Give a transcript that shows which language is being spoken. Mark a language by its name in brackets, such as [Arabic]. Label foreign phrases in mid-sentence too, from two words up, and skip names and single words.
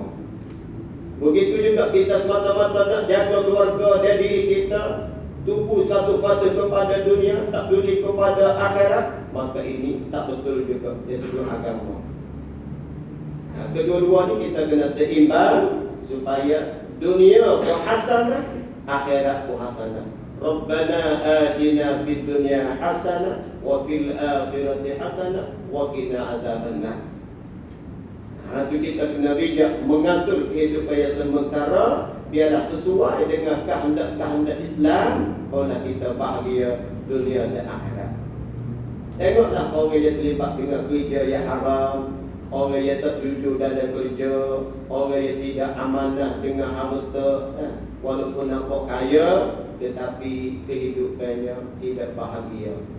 [Malay] Begitu juga kita semata-mata nak jaga keluarga dan diri kita, tupu satu pada kepada dunia, tak peduli kepada akhirat, maka ini tak betul juga dari segi agama. Kedua-dua ni kita kena seimbang supaya dunia pun hasanah, akhirat pun hasanah. [Arabic] ربنا آتنا في الدنيا حسنة وفي الآخرة حسنة وقنا عذاب النار. [Malay] Itu kita kena bijak mengatur kehidupan yang sementara biarlah sesuai dengan kehendak-kehendak Islam, barulah kita bahagia dunia dan akhirat. Tengoklah orang yang terlibat dengan kerja yang haram, orang yang tak jujur dalam kerja, orang yang tidak amanah dengan harta, walaupun nampak kaya tetapi kehidupannya tidak bahagia.